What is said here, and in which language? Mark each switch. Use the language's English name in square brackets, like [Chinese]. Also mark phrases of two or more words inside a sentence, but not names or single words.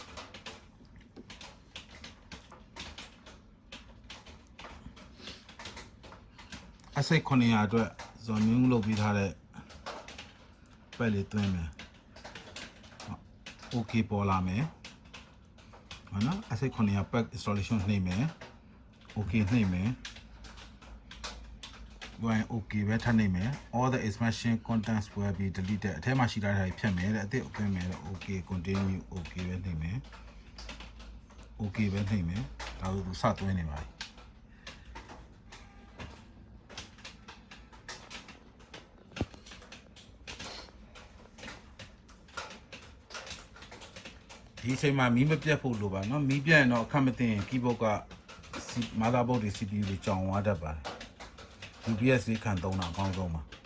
[Burmese] SX700အတွက်ဇွန်မျိုးလုပ်ပြီးထားတဲ့ပတ်လေးသွင်းမယ် OK ပေါ်လာမယ်ဟုတ်နော် SX700 [English] pack installation [Burmese] နှိပ်မယ် OK နှိပ်မယ် ဒီ OK ပဲထပ်နှိပ်မယ် [English] all the expansion contents will be deleted [Burmese] အထဲမှာရှိထားတာဖြတ်မယ်တဲ့အသစ်သွင်းမယ် [English] OK continue OK [Burmese] ပဲနှိပ်မယ် OK ပဲနှိပ်မယ်ဒါဆိုသူစသွင်းနေပါပြီ ဒီအချိန်မှာမီးမပြတ်ဖို့လိုပါเนาะမီးပြတ်ရင်တော့အခက်မသိရင် keyboard က motherboard တွေ CPU တွေကြောင်သွားတတ်ပါတယ် UPS လေးခံသုံးတာအကောင်းဆုံးပါ